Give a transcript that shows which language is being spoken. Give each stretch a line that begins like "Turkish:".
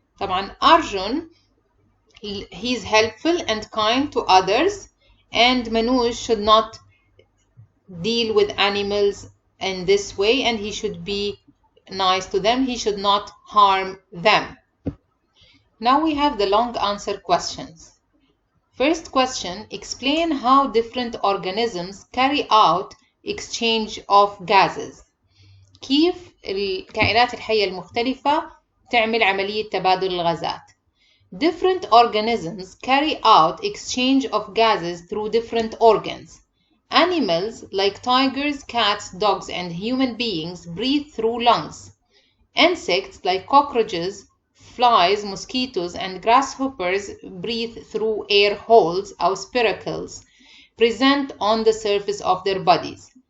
English: طبعا Arjun he is helpful and kind to others and Manoj should not deal with animals in this way and he should be nice to them. He should not harm them. Now we have the long answer questions. First question, explain how different organisms carry out exchange of gases.
Arabic: كيف الكائنات الحية المختلفة تعمل عملية تبادل الغازات.
English: Different organisms carry out exchange of gases through different organs. Animals like tigers, cats, dogs, and human beings breathe through lungs. Insects like cockroaches, flies, mosquitoes, and grasshoppers breathe through air holes or spiracles present on the surface of their bodies.